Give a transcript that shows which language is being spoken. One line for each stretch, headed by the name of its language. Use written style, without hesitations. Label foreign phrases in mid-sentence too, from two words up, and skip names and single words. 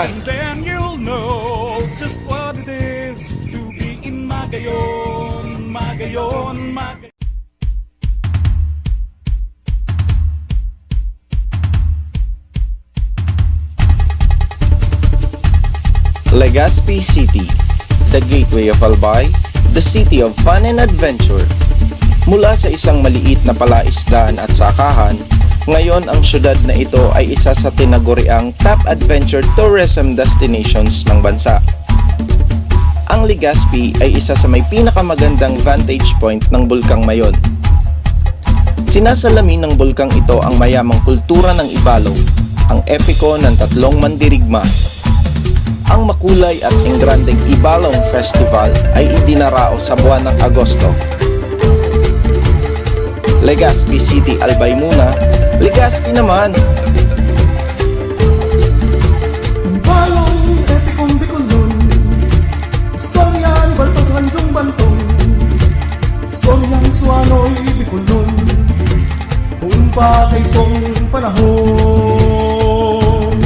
English: and then you'll know just what it is to be in Magayon, Magayon, Magayon. Legazpi City, the gateway of Albay, the city of fun and adventure.
Filipino: Mula sa isang maliit na palaisdaan at sakahan, ngayon ang syudad na ito ay isa sa tinaguriang
English: top adventure tourism destinations
Filipino: ng bansa. Ang Legazpi ay isa sa may pinakamagandang vantage point ng Bulkang Mayon. Sinasalamin ng bulkang ito ang mayamang kultura ng Ibalog, ang epiko ng 3 mandirigma. Ang makulay at engrandeng Ibalong Festival ay idinarao sa buwan ng Agosto. Legazpi City Albay muna, Legazpi naman.
Bikol: Ibalong epikong bikulun, istorya ni Baltog Hanjong Bantong, istoryang suano'y bikulun, kung bakit kong panahon.